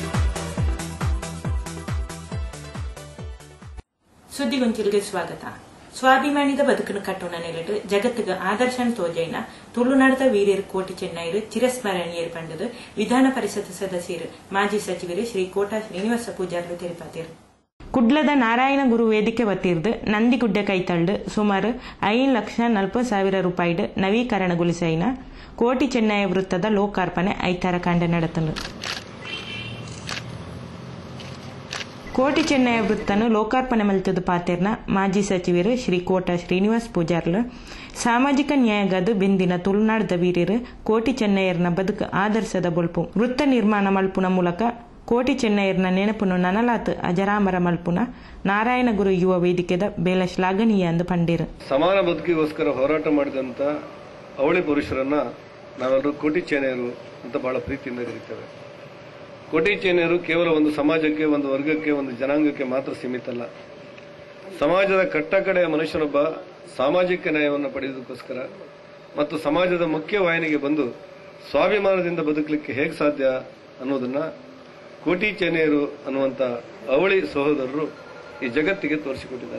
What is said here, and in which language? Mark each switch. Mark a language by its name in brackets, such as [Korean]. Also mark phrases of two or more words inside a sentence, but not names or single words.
[Tulu] ಸುದ್ದಿಗೊಂಚಿಲ್ಗೆ ಸ್ವಾಗತ. ಸ್ವಾಭಿಮಾನಿದ ಬದುಕನ್ನು ಕಟ್ಟೋಣ ನೆಲೆಟ್ಟು ಜಗತ್ತಿಗೆ ಆದರ್ಶನ ತೋಜೈನ ತುಳುನಾಡದ ವೀರ್ಯರು ಕೋಟಿ ಚೆನ್ನೈರು ಚಿರಸ್ಮರಣೀಯರು ಪಂಡದು ವಿಧಾನ ಪರಿಷತ್ ಸದಸ್ಯರು ಮಾಜಿ ಸಚಿವರು ಶ್ರೀ ಕೋಟಾ ಶ್ರೀನಿವಾಸ ಪೂಜಾರ್ಲು ತಿಳಿಪಾತಿರು. ಕುಡ್ಲದ ನಾರಾಯಣ ಗುರು ವೇದಿಕೆ ವತಿರ್ದು ನಂದಿಗುಡ್ಡ ಕೈತಳ್ಳು ಸುಮಾರು 5,40,000 ರೂಪಾಯಿ ನವೀಕರಣಗೊಳಿಸೈನ ಕೋಟಿ ಚೆನ್ನೈ ವೃತ್ತದ ಲೋಕಾರ್ಪಣೆ ಐತಾರ ಕಾಂಡ ನಡೆತನು. ಕೋಟಿ ಚೆನ್ನೈ ವೃತ್ತನು ಲೋಕಾರ್ಪಣೆ ಮಲ್ತದ ಪಾತೆರ್ನ ಮಾಜಿ ಸಚಿವರು ಶ್ರೀ ಕೋಟಾ ಶ್ರೀನಿವಾಸ್ ಪೂಜಾರ್ಲು ಸಾಮಾಜಿಕ ನ್ಯಾಯಗದು ಬೆಂದಿನ ತುಳುನಾಡದ ವೀರ್ಯರು ಕೋಟಿ ಚೆನ್ನೈಯರ್ನ ಬದುಕು ಆದರ್ಶದ ಬೊಲ್ಪು ವೃತ್ತ ನಿರ್ಮಾಣ ಮಲ್ಪುನ ಮೂಲಕ ಕೋಟಿ ಚೆನ್ನೈಯರ್ನ ನೆನಪುನು ನನಲಾತ್ ಅಜರಾಮರ ಮಲ್ಪುನ ನಾರಾಯಣ ಗುರು ಯುವ ವೇದಿಕೆದ ಬೇಲ ಶ್ಲಾಘನೀಯ ಎಂದು ಪಂಡೇರು. [Kannada] ಸಮಾನ ಬದುಕಿಗೋಸ್ಕರ ಹೋರಾಟ ಮಾಡಿದಂತ ಅವಳಿ ಪುರುಷರನ್ನ ನಾವೆಲ್ಲರೂ ಕೋಟಿ ಚೆನ್ನೈಯರು ಅಂತ ಬಹಳ ಪ್ರೀತಿಯಿಂದ ಕರೀತೇವೆ. ಕೋಟಿ ಚೆನ್ನೈಯರು ಕೇವಲ ಒಂದು ಸಮಾಜಕ್ಕೆ, ಒಂದು ವರ್ಗಕ್ಕೆ, ಒಂದು ಜನಾಂಗಕ್ಕೆ ಮಾತ್ರ ಸೀಮಿತ ಅಲ್ಲ. ಸಮಾಜದ ಕಟ್ಟಕಡೆಯ ಮನುಷ್ಯನೊಬ್ಬ ಸಾಮಾಜಿಕ ನ್ಯಾಯವನ್ನು ಪಡೆಯುವುದಕ್ಕೋಸ್ಕರ ಮತ್ತು ಸಮಾಜದ ಮುಖ್ಯ ವಾಹಿನಿಗೆ ಬಂದು ಸ್ವಾಭಿಮಾನದಿಂದ ಬದುಕಲಿಕ್ಕೆ ಹೇಗೆ ಸಾಧ್ಯ ಅನ್ನೋದನ್ನ ಕೋಟಿ ಚೆನ್ನೈಯರು ಅನ್ನುವಂಥ ಅವಳಿ ಸಹೋದರರು ಈ ಜಗತ್ತಿಗೆ ತೋರಿಸಿಕೊಟ್ಟಿದ್ದಾರೆ.